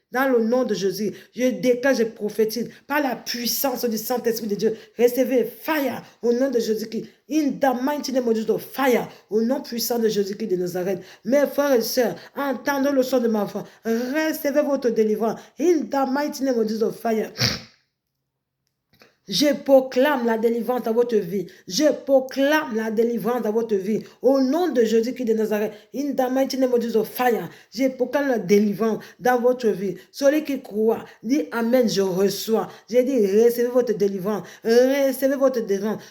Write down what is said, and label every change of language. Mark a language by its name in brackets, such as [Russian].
[French] Dans le nom de Jésus, je déclare, je prophétise, par la puissance du Saint-Esprit de Dieu, recevez fire au nom de Jésus-Christ. [English] In the mighty name of Jesus, fire [French] au nom puissant de Jésus-Christ de Nazareth. Mes frères et sœurs, entendez le son de ma voix, recevez votre délivrance. [English] In the mighty name of Jesus, fire. [French] Je proclame la délivrance dans votre vie. Je proclame la délivrance dans votre vie. Au nom de Jésus-Christ de Nazareth, [English] in the mighty name of Jesus, fire. [French] Je proclame la délivrance dans votre vie. Celui qui croit, dit Amen, je reçois. J'ai dit, recevez votre délivrance. Recevez votre délivrance.